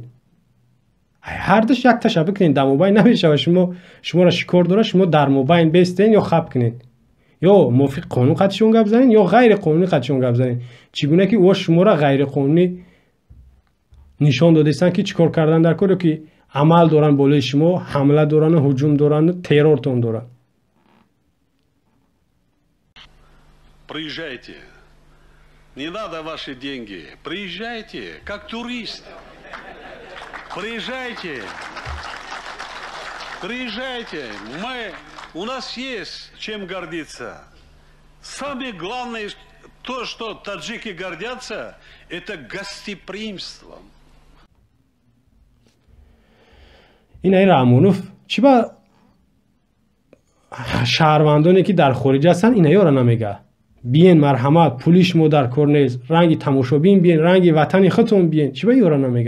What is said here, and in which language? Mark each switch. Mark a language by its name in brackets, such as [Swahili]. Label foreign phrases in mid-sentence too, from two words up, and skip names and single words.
[Tajik] ҳардуш як ташаббур кунед, дар мобайн намешавад шуморо шикор дора, шумо дар мобайн бестен ё хаб кунед. ё мувофиқи қонун қатъишон гап занен ё ғайри қонунӣ қатъишон гап занен. чӣ гуна ки о шуморо ғайри қонунӣ нишон додастанд ки чикор кардан дар кор, ё ки амал доранд болои шумо, ҳамла доранд, ҳуҷум доранд, террортон доранд. [Russian] Приезжайте. Не надо ваши деньги. Приезжайте, как турист. Приезжайте. Приезжайте. У нас есть чем гордиться. Самое главное, то, что таджики гордятся, это гостеприимством. [Tajik] инай Раъмонов чӣ ба шаҳрвандоне ки дар хориҷ ҳастанд инаёро намега? биен марҳамат, пули шумо дар кор нест, ранги тамошобин биен, ранги ватани худтон биен. чӣ ба ёро намега?